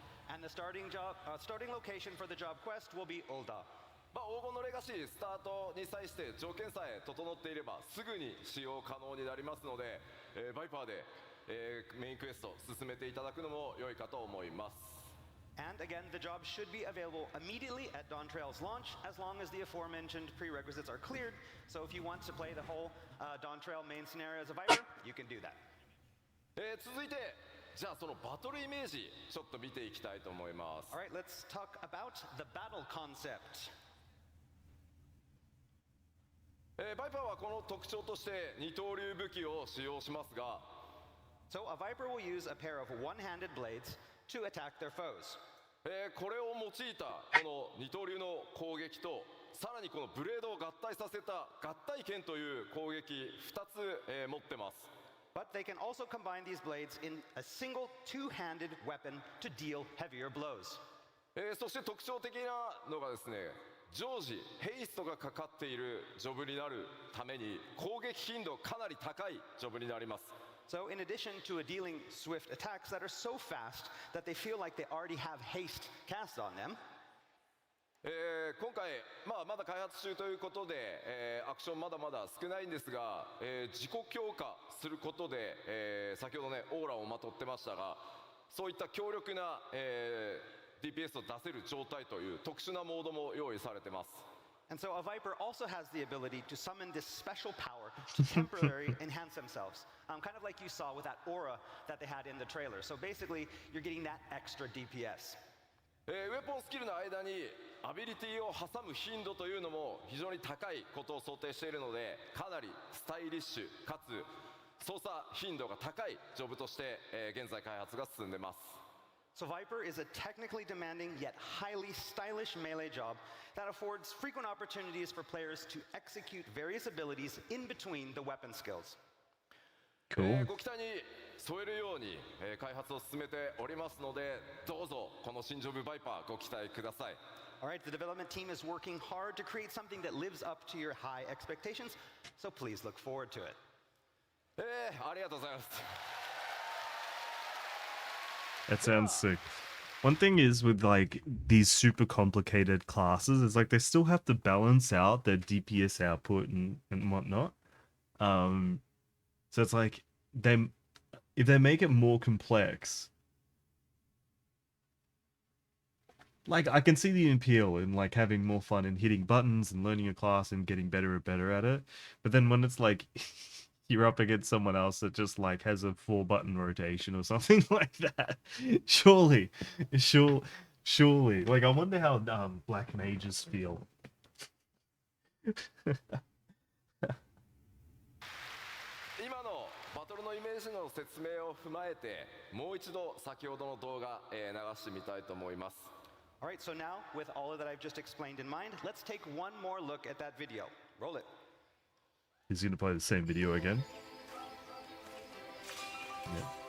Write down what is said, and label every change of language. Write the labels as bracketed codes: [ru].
[en] And the starting location for the job quest will be Ulda. [ja] まあ、黄金のレガシースタートに際して条件さえ整っていればすぐに使用可能になりますので、バイパーで、メインクエスト進めていただくのも良いかと思います [en] And again, the job should be available immediately at Dawntrail's launch, as long as the aforementioned prerequisites are cleared. So if you want to play the whole Dawntrail main scenario as a Viper, you can do that. [ja] 続いてじゃあそのバトルイメージちょっと見ていきたいと思います [en] All right, let's talk about the battle concept. [ja] バイパーはこの特徴として二刀流武器を使用しますが [en] So a Viper will use a pair of one-handed blades to attack their foes. [ja] これを用いたこの二刀流の攻撃とさらにこのブレードを合体させた合体剣という攻撃2つ、持ってます [en] But they can also combine these blades in a single two-handed weapon to deal heavier blows. [ja] そして特徴的なのがですね常時ヘイストがかかっているジョブになるために攻撃頻度かなり高いジョブになります [en] So in addition to dealing swift attacks that are so fast that they feel like they already have haste cast on them, [ja] 今回、まだ開発中ということで、アクションまだまだ少ないんですが、自己強化することで、先ほどねオーラをまとってましたがそういった強力な、DPS を出せる状態という特殊なモードも用意されてます [en] and so a Viper also has the ability to summon this special power to temporarily enhance themselves. Kind of like you saw with that aura that they had in the trailer. So basically, you're getting that extra DPS. [ja] ウェポンスキルの間にアビリティを挟む頻度というのも非常に高いことを想定しているのでかなりスタイリッシュかつ操作頻度が高いジョブとして、現在開発が進んでます [en] So Viper is a technically demanding yet highly stylish melee job that affords frequent opportunities for players to execute various abilities in between the weapon skills. Cool. [ja] ご期待に添えるように、開発を進めておりますのでどうぞこの新ジョブバイパーご期待ください [en] All right, the development team is working hard to create something that lives up to your high expectations, so please look forward to it. [ja] ありがとうございます [en] That sounds sick. One thing is with like these super complicated classes, is like they still have to balance out their DPS output and whatnot. So it's like if they make it more complex, like I can see the appeal in like having more fun and hitting buttons and learning a class and getting better and better at it. But then when it's like you're up against someone else that just like has a 4-button rotation or something like that, surely, like I wonder how black mages feel. [ja] 今のバトルのイメージの説明を踏まえてもう一度先ほどの動画、流してみたいと思います [en] All right, so now with all of that I've just explained in mind, let's take one more look at that video. Roll it. He's gonna play the same video again. Yeah.